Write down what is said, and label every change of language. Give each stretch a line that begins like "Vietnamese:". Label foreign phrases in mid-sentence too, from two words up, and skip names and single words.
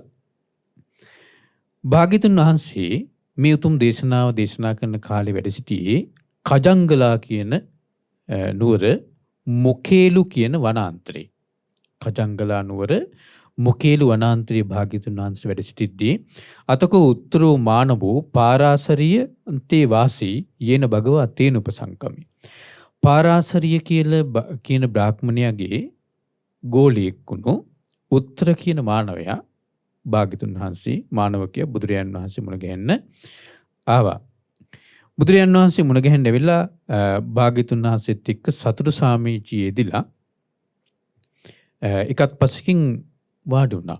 Sinhala: භාග්‍යතුන් වහන්සේ මේ උතුම් දේශනාව දේශනා කරන කාලේ වැඩ සිටියේ කජංගලා කියන නුවර මොකේලු කියන වනාන්තරේ. කජංගලා නුවර මොකේලු වනාන්තරයේ භාග්‍යතුන් වහන්සේ වැඩ සිටිද්දී
Pali: අතකෝ උත්තරෝ මානවෝ පාරාසරිය අන්තේ වාසී යේන භගවා තේන උපසංකමි.
Sinhala: පාරාසරිය කියන බ්‍රාහ්මණයාගේ ගෝලියෙක් වුණු උත්තර කියන මානවයා භාග්‍යතුන් වහන්සේ මානවකයා බුදුරජාණන් වහන්සේ මුණ ගැහෙන්න ආවා. බුදුරජාණන් වහන්සේ මුණ ගැහෙන්න ඇවිල්ලා භාග්‍යතුන් වහන්සේත් එක්ක සතුටු සාමීචියේ යෙදිලා එකත් පසකින් වාඩි වුණා.